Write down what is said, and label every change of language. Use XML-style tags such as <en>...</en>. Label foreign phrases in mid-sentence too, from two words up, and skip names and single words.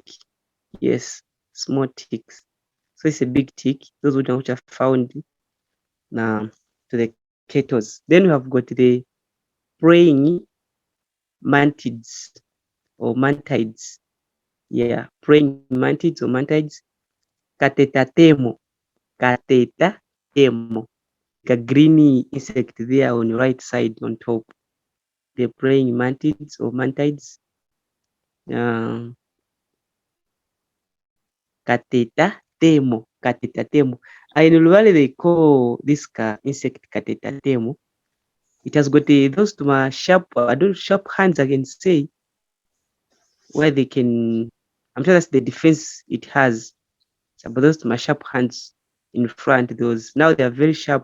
<en>Yes, small ticks. So it's a big tick. Those which are found to the cattle. Then we have got the praying mantids or mantids. Yeah, praying mantids or mantids. Katetatemo. Katetatemo. Like a greeny insect there on your right side on top. The praying mantids or mantids. Katetatemo. Katetatemo. In Luvale they call this insect katetatemo. It has got those sharp hands, I can say, where they can. I'm sure that's the defense it has. But those sharp hands in front, those now they are very sharp.</en>